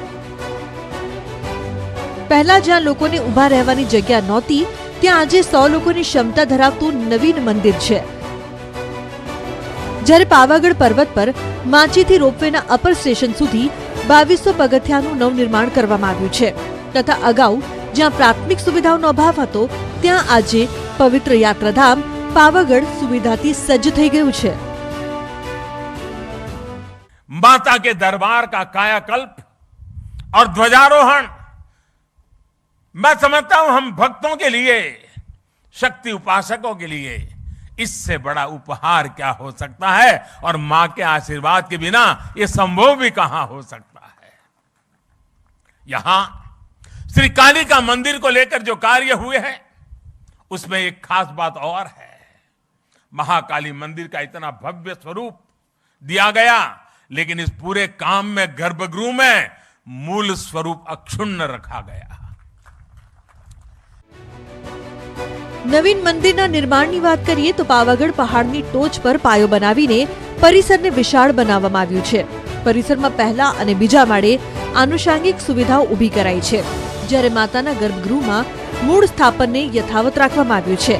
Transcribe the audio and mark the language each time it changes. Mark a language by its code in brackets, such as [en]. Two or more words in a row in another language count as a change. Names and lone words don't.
[gu] પહેલા જ્યાં લોકોને ઊભા રહેવાની જગ્યા નહોતી ત્યાં આજે 100 લોકોની ક્ષમતા ધરાવતું નવીન મંદિર છે. જ્યારે પાવાગઢ પર્વત પર માચીથી રોપવેના અપર સ્ટેશન સુધી 2200 પગથિયાનું નવનિર્માણ કરવામાં આવ્યું છે તથા અગાઉ જ્યાં પ્રાથમિક સુવિધાઓનો અભાવ હતો ત્યાં આજે પવિત્ર યાત્રાધામ पावागढ़ સુવિધાથી સજ્જ થઈ ગયું છે. [hi] माता के दरबार का कायाकल्प और ध्वजारोहण, मैं समझता हूं हम भक्तों के लिए, शक्ति उपासकों के लिए इससे बड़ा उपहार क्या हो सकता है. और मां के आशीर्वाद के बिना ये संभव भी कहां हो सकता है. यहां श्री कालिका मंदिर को लेकर जो कार्य हुए हैं उसमें एक खास बात और है. महाकाली मंदिर का इतना भव्य स्वरूप दिया गया, लेकिन इस पूरे काम में गर्भगृह में मूल स्वरूप अक्षुण्ण रखा गया. [gu] નવીન મંદિરના નિર્માણની વાત કરીએ તો પાવાગઢ પહાડની ટોચ પર પાયો બનાવીને પરિસરને વિશાળ બનાવવામાં આવ્યું છે. પરિસરમાં પહેલા અને બીજા માળે આનુષાંગિક સુવિધાઓ ઊભી કરાઈ છે, જ્યારે માતાના ગર્ભગૃહમાં મૂળ સ્થાપનને યથાવત રાખવામાં આવ્યું છે.